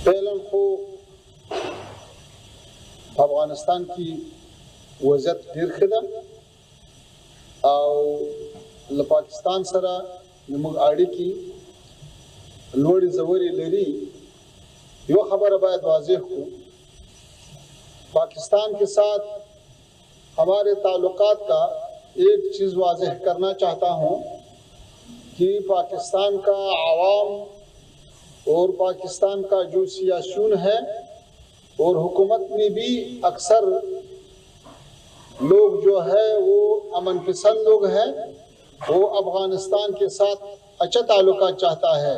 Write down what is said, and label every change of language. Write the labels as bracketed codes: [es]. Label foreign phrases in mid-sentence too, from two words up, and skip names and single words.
[ps] فعلا خو افغانستان کی وضعیت ډیر ښه ده او له پاکستان سره زموږ اړیکې لوړې ژورې لري. یو خبره باید [ur] واضح ہو، پاکستان کے ساتھ ہمارے تعلقات کا ایک چیز واضح کرنا چاہتا ہوں کہ پاکستان کا عوام اور پاکستان کا جو سیاسیون ہے اور حکومت میں بھی اکثر لوگ جو ہے وہ امن پسند لوگ ہیں، وہ افغانستان کے ساتھ اچھا تعلقات چاہتا ہے.